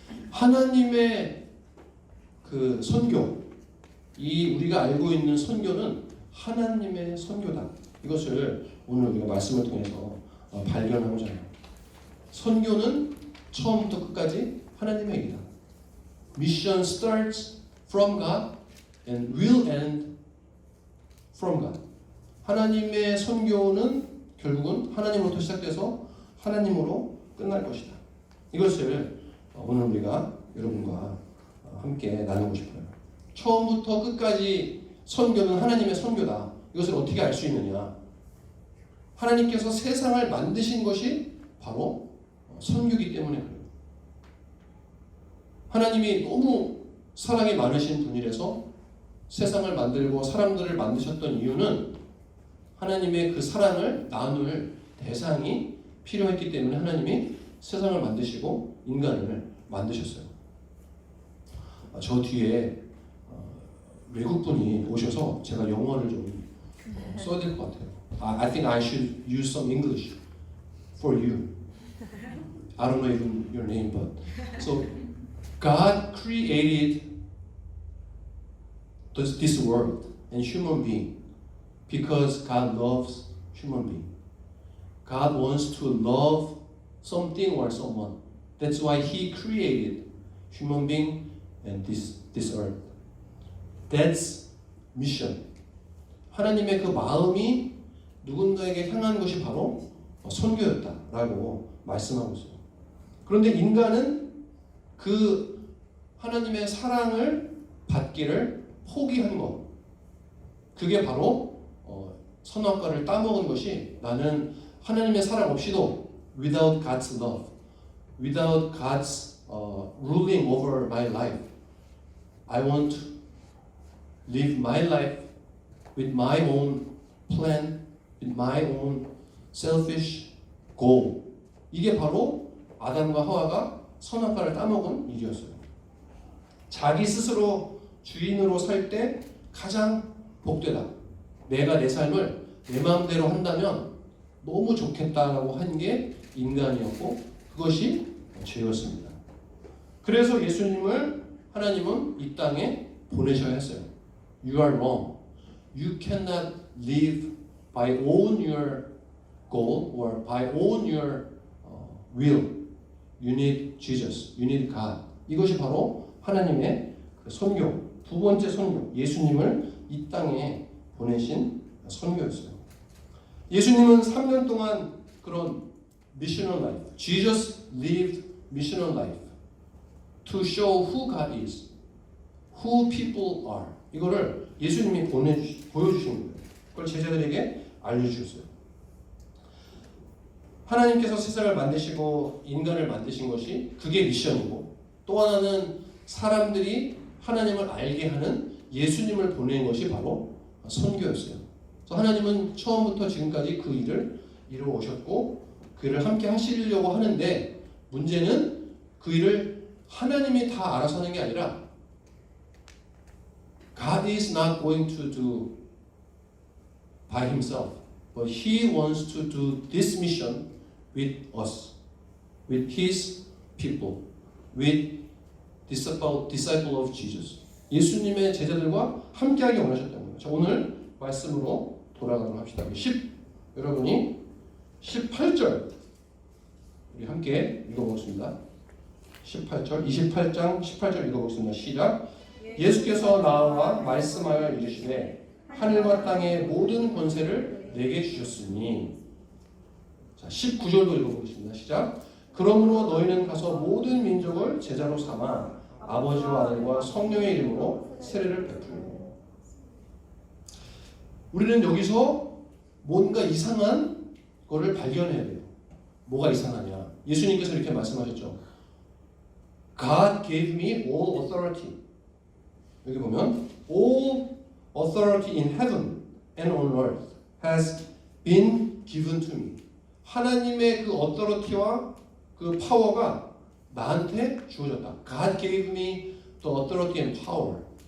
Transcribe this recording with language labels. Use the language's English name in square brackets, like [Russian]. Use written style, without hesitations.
[Korean] 하나님의 그 선교, 이 우리가 알고 있는 선교는 하나님의 선교다. 이것을 오늘 우리가 말씀을 통해서 발견하고자 해요. 선교는 처음부터 끝까지 하나님의 일이다. [English] Mission starts from God and will end from God. [Korean] 하나님의 선교는 결국은 하나님으로부터 시작돼서 하나님으로 끝날 것이다. 이것을 오늘 우리가 여러분과 함께 나누고 싶어요. 처음부터 끝까지 선교는 하나님의 선교다. 이것을 어떻게 알 수 있느냐? 하나님께서 세상을 만드신 것이 바로 선교이기 때문에 그래요. 하나님이 너무 사랑이 많으신 분이라서 세상을 만들고 사람들을 만드셨던 이유는 하나님의 그 사랑을 나눌 대상이 필요했기 때문에 하나님이 세상을 만드시고 인간을 만드셨어요. 저 뒤에 외국분이 오셔서 제가 영어를 좀 써야 될 것 같아요. [English] I think I should use some English for you. I don't know even your name, but so God created this world and human being because God loves human being. God wants to love something or someone. That's why He created human being and this earth. That's mission. [Korean] 하나님의 그 마음이 누군가에게 향한 것이 바로 선교였다라고 말씀하고 있어요. 그런데 인간은 그 하나님의 사랑을 받기를 포기한 것. 그게 바로 선악과를 따먹은 것이 나는 하나님의 사랑 없이도 [English] without God's love, without God's ruling over my life, I want to live my life with my own plan, with my own selfish goal. [Korean] 이게 바로 아담과 하와가 선악과를 따먹은 일이었어요. 자기 스스로 주인으로 살 때 가장 복되다. 내가 내 삶을 내 마음대로 한다면 너무 좋겠다라고 한 게 인간이었고 그것이 죄였습니다. 그래서 예수님을 하나님은 이 땅에 보내셔야 했어요. [English] You are wrong. You cannot live by own your goal or by own your will. You need Jesus. You need God. [Korean] 이것이 바로 하나님의 그 선교, 두 번째 선교, 예수님을 이 땅에 보내신 선교였어요. 예수님은 3년 동안 그런 [English] missional life, Jesus lived missional life to show who God is, who people are. [Korean] 이거를 예수님이 보여주신 거예요. 그걸 제자들에게 알려주셨어요. 하나님께서 세상을 만드시고 인간을 만드신 것이 그게 미션이고 또 하나는 사람들이 하나님을 알게 하는 예수님을 보낸 것이 바로 선교였어요. 그래서 하나님은 처음부터 지금까지 그 일을 이루어 오셨고 그 일을 함께 하시려고 하는데 문제는 그 일을 하나님이 다 알아서 하는 게 아니라 [English] God is not going to do by himself, but he wants to do this mission with us, with his people, with disciple of Jesus. [Korean] 예수님의 제자들과 함께하기 원하셨다는 거예요. 자, 오늘 말씀으로 돌아가도록 합시다. 여러분이 18절 우리 함께 읽어보겠습니다. 18절, 28장 18절 읽어보겠습니다. 시작. 예수께서 나와 말씀하여 이르시되 하늘과 땅의 모든 권세를 내게 주셨으니. 자, 19절도 읽어보겠습니다. 시작. 그러므로 너희는 가서 모든 민족을 제자로 삼아 아버지와 아들과 성령의 이름으로 세례를 베풀고. 우리는 여기서 뭔가 이상한 거를 발견해야 돼요. 뭐가 이상하냐? 예수님께서 이렇게 말씀하셨죠. [English] God gave me all authority. [Korean] 여기 보면 [English] all authority in heaven and on earth has been given to me. [Korean] 하나님의 그 authority와 그 파워가 나한테 주어졌다. [English] God gave me the authority and power.